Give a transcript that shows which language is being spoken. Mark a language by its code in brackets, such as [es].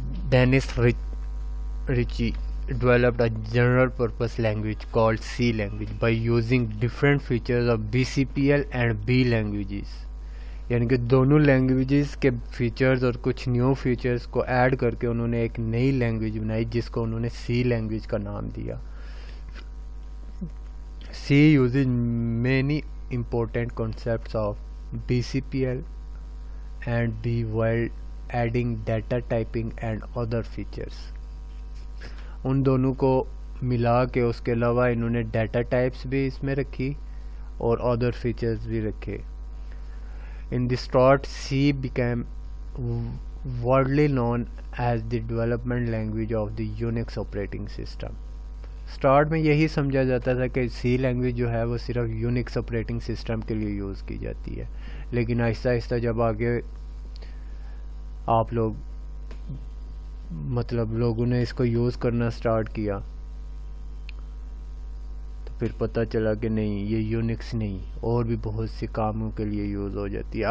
[en] Dennis Ritchie developed a general purpose language called C language by using different features of BCPL and B languages. [ur] یعنی کہ دونوں languages کے features اور کچھ new features کو add کر کے انہوں نے ایک نئی لینگویج بنائی جس کو انہوں نے سی لینگویج کا نام دیا. [en] C uses many important concepts of BCPL and B while adding data typing and other features. [ur] ان دونوں کو ملا کے اس کے علاوہ انہوں نے ڈیٹا ٹائپس بھی اس میں رکھی اور ادر فیچرز بھی رکھے. [en] In the start C became widely known as the development language of the Unix operating system. [ur] Start میں یہی سمجھا جاتا تھا کہ سی لینگویج جو ہے وہ صرف یونکس آپریٹنگ سسٹم کے لیے یوز کی جاتی ہے, لیکن آہستہ آہستہ جب آگے آپ لوگ مطلب لوگوں نے اس کو یوز کرنا سٹارٹ کیا تو پھر پتہ چلا کہ نہیں, یہ یونکس نہیں اور بھی بہت سے کاموں کے لیے یوز ہو جاتی ہے.